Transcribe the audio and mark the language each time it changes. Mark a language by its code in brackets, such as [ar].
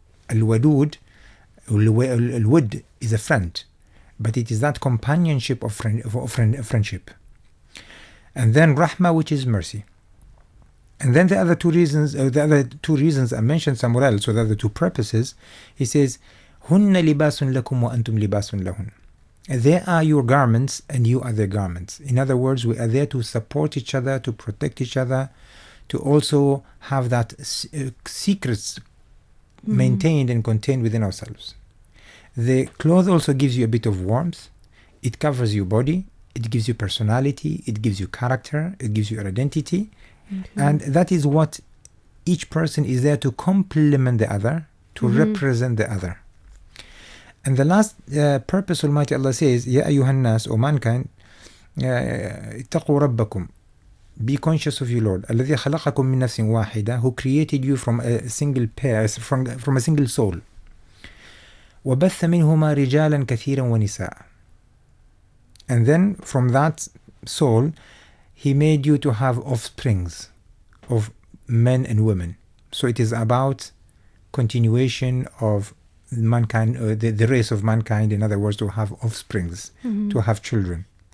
[en] Al-wadud, al-wud is a friend. But it is that companionship of friendship. And then rahmah, which is mercy. And then the other 2 reasons, are mentioned somewhere else, so the other 2 purposes. He says, [ar] هُنَّ لِبَاسٌ لَكُمْ وَأَنْتُمْ لِبَاسٌ لَهُنْ. [en] They are your garments and you are their garments. In other words, we are there to support each other, to protect each other, to also have that secrets maintained and contained within ourselves. The cloth also gives you a bit of warmth. It covers your body. It gives you personality. It gives you character. It gives you your identity. And that is what each person is there to complement the other, to represent the other. And the last purpose, Almighty Allah says, [ar] Ya ayyuhan nas, [en] O mankind, [ar] ittaqu rabbakum. [en] Be conscious of your Lord. [ar] الذي خلقكم من نفس واحدة, [en] who created you from a single pair, from a single soul. [ar] وبث منهما رجالا كثيرا ونساء. [en] And then from that soul, He made you to have offsprings of men and women. So it is about continuation of mankind, the race of mankind, in other words, to have offsprings, to have children.